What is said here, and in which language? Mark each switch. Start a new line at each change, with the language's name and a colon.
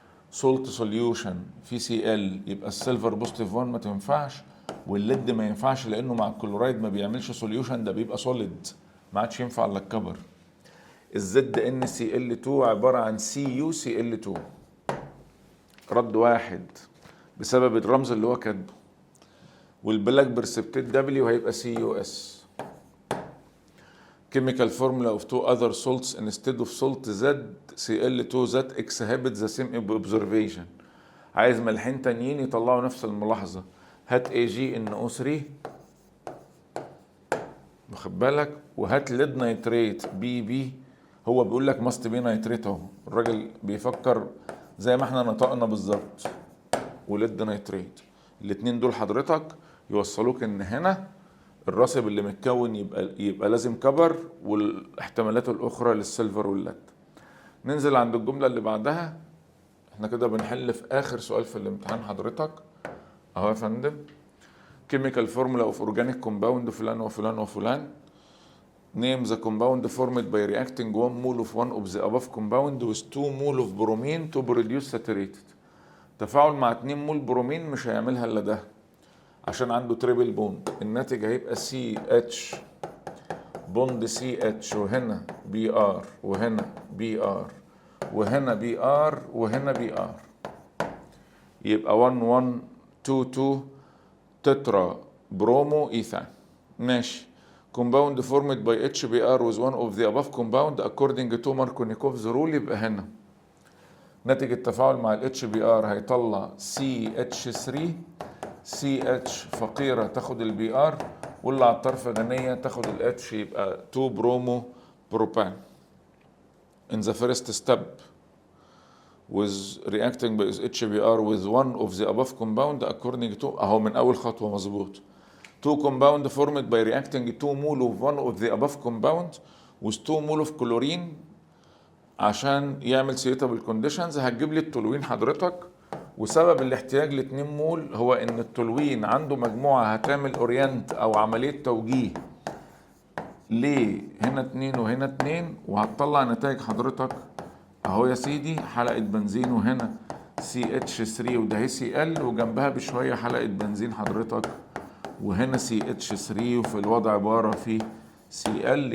Arabic: سولت سوليوشن في سي ال، يبقى السيلفر بوزيتيف 1 ما تنفعش، والليد ما ينفعش لانه مع الكلورايد ما بيعملش سوليوشن، ده بيبقى سوليد ما عادش ينفع الا الكبر. الزد ان سي ال 2 عباره عن سي يو سي ال 2، رد واحد بسبب الرمز اللي هو كاتبه. والبلاك برسبتيت دبليو هيبقى سي يو اس.
English: chemical formula of two other salts instead of salt ZCl2 that exhibit the same observation.
Arabic: عايز ملحين تانيين يطلعوا نفس الملاحظة. هات AgNO3 واخد بالك، وهات ليد نيتريت بي. هو بيقول لك ماست بي نيتريت اهو، الراجل بيفكر زي ما احنا نطقنا بالظبط. وليد نيتريت، الاتنين دول حضرتك يوصلوك ان هنا الراسب اللي متكون يبقى لازم كبر، والاحتمالات الاخرى للسيلفر والليد. ننزل عند الجمله اللي بعدها. احنا كده بنحل في اخر سؤال في الامتحان حضرتك اهو يا فندم.
English: chemical formula of organic compound
Arabic: فلان وفلان وفلان.
English: name the compound formed by reacting 1 mole of one of the above compound with 2 mole of bromine to produce saturated.
Arabic: تفاعل مع 2 مول برومين مش هيعملها الا ده عشان عنده تريبل بوند. الناتج هيبقى سي اتش بوند سي اتش، وهنا بي ار وهنا بي ار وهنا بي ار وهنا بي ار، يبقى 1 1 2 2 تترا برومو ايثان. ماشي.
English: compound formed by HBr with one of the above compound according to Markovnikov's rule.
Arabic: يبقى هنا ناتج التفاعل مع ال HBr هيطلع CH3، CH فقيرة تاخد البي ار، واللي على الطرف غنية تاخد ال H، يبقى 2 برومو بروبان.
English: In the first step with reacting with HBr with one of the above compound according to
Arabic: اهو من أول خطوة مظبوط.
English: 2 compound formed by reacting 2 mole of one of the above compound with 2 mole of chlorine
Arabic: عشان يعمل
English: suitable conditions.
Arabic: هتجيب لي التولوين حضرتك، وسبب الاحتياج ل 2 مول هو ان التولوين عنده مجموعه هتعمل اورينت او عمليه توجيه ليه هنا 2 وهنا 2، وهتطلع نتائج حضرتك اهو يا سيدي. حلقه بنزين وهنا CH3 وده هي Cl، وجنبها بشويه حلقه بنزين حضرتك وهنا CH3، وفي الوضع عباره في Cl.